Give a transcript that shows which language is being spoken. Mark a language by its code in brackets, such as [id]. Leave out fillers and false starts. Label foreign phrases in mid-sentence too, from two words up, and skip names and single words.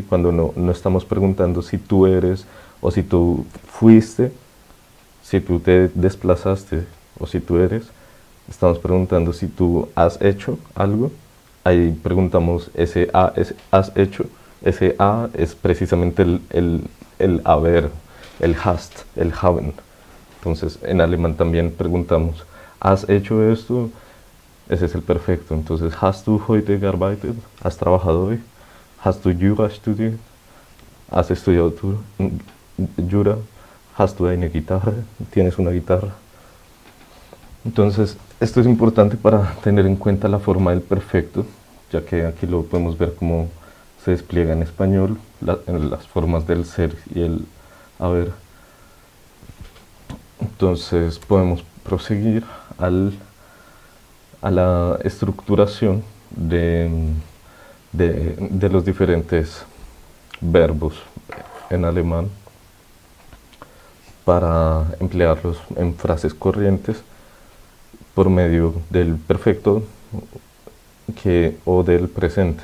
[es] Cuando no estamos preguntando si tú eres o si tú fuiste, si tú te desplazaste o si tú eres, estamos preguntando si tú has hecho algo. Ahí preguntamos ese has hecho. Ese a es precisamente el haber, el hast, el haben. Entonces, en alemán también preguntamos, ¿has hecho esto? Ese es el perfecto. Entonces, [de] ¿hast du heute gearbeitet? [es] ¿Has trabajado hoy? [de] ¿Hast du Jura studiert? [es] ¿Has estudiado tú Jura? [de] ¿Hast du eine Gitarre? [es] ¿Tienes una guitarra? Entonces, esto es importante para tener en cuenta la forma del perfecto, ya que aquí lo podemos ver cómo se despliega en español, en las formas del ser y el haber. Entonces podemos proseguir a la estructuración de los diferentes verbos en alemán para emplearlos en frases corrientes por medio del perfecto o del presente.